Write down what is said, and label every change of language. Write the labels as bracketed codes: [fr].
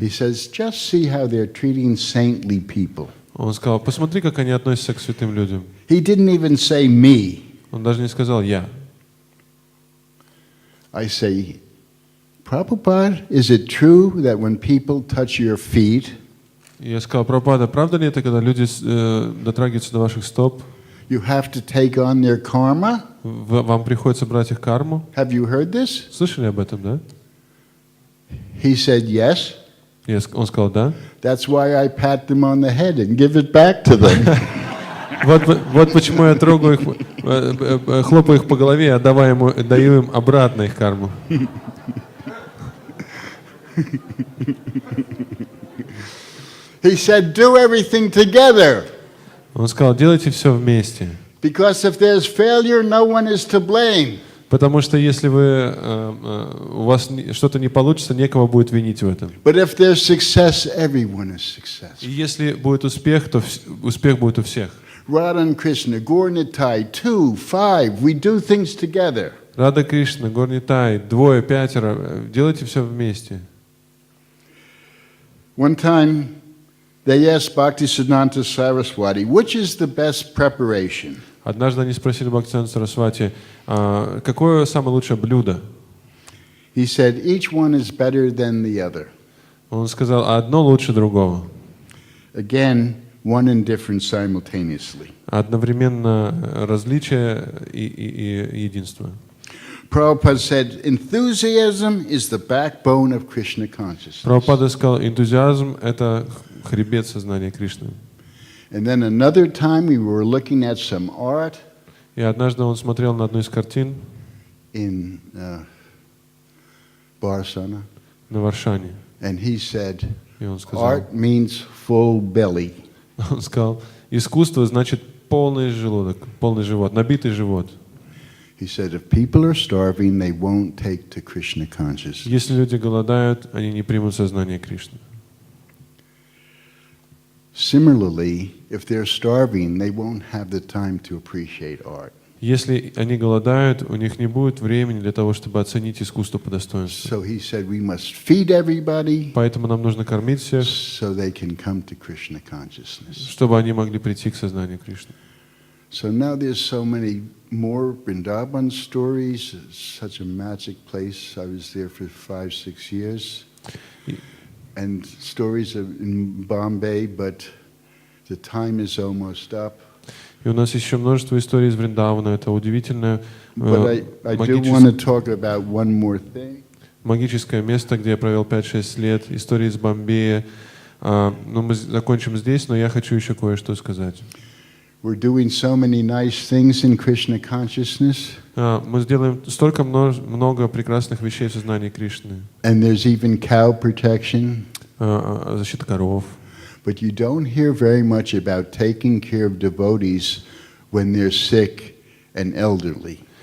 [en] He says, just see how they're treating saintly people. [ru] Он сказал, посмотри, как они относятся к святым людям. [en] He didn't even say me. [ru] Он даже не сказал «я». [en] I say, Prabhupada, is it true that when people touch your feet, [ru] Я сказал, Прабхупада, правда ли это, когда люди дотрагиваются до ваших стоп, [en] you have to take on their karma? [ru] вам приходится брать их карму? [en] Have you heard this? [ru] Слышали об этом, да? [en] He said, yes. [ru] Он сказал, да. [en] That's why I pat them on the head and give it back to them. [ru] Вот почему я трогаю их, хлопаю их по голове, даю им обратно их карму. [en] He said, do everything together. [ru] Он сказал, делайте все вместе. [en] Because if there's failure, no one is to blame. [ru] Потому что если у вас что-то не получится, некого будет винить в этом. [en] But if there's success, everyone is successful. [ru] И если будет успех, то успех будет у всех. [en] Radha and Krishna, Gaur-Nitai, 2, 5, we do things together. [ru] Рада Кришна, Гор-Нитай, 2, 5, делайте все вместе. [en] One time, They asked Bhaktisiddhanta Saraswati, which is the best preparation? [ru] Однажды они спросили Бхактисиддханту Сарасвати, какое самое лучшее блюдо? [en] He said, each one is better than the other. [ru] Он сказал, одно лучше другого. [en] Again, one and different simultaneously. [ru] Одновременно различие и единство. [en] Prabhupada said, enthusiasm is the backbone of Krishna consciousness. [ru] Прабхупада сказал, энтузиазм — это хребет сознания Кришны. [en] And then another time we were looking at some art [ru] И однажды он смотрел на одну из картин [en] in Barsana, [ru] на Варшане. [en] and he said, [ru] И он сказал, [en] art means full belly. [ru] он сказал, искусство значит полный желудок, полный живот, набитый живот. [en] He said, if people are starving, they won't take to Krishna consciousness. [ru] Если люди голодают, они не примут сознание Кришны. [en] Similarly, if they're starving, they won't have the time to appreciate art. [ru] Если они голодают, у них не будет времени для того, чтобы оценить искусство по достоинству. [en] So he said, we must feed everybody [ru] Поэтому нам нужно кормить всех, [en] so they can come to Krishna consciousness. [ru] чтобы они могли прийти к сознанию Кришны. [en] So now there's so many more Vrindavan stories. It's such a magic place. I was there for 5-6 years. And stories in Bombay, but the time is almost up. [ru] И у нас еще множество историй из Вриндавана. Это удивительное [en] But I do want to talk about one more thing. [ru] магическое место, где я провел 5-6 лет. Истории из Бомбея. Ну, мы закончим здесь, но я хочу еще кое-что сказать. [en] We're doing so many nice things in Krishna consciousness. [ru] Мы сделаем столько много прекрасных вещей в сознании Кришны. [en] And there's even cow protection. [ru] Защита коров. [en] But you don't hear very much about taking care of devotees when they're sick and elderly.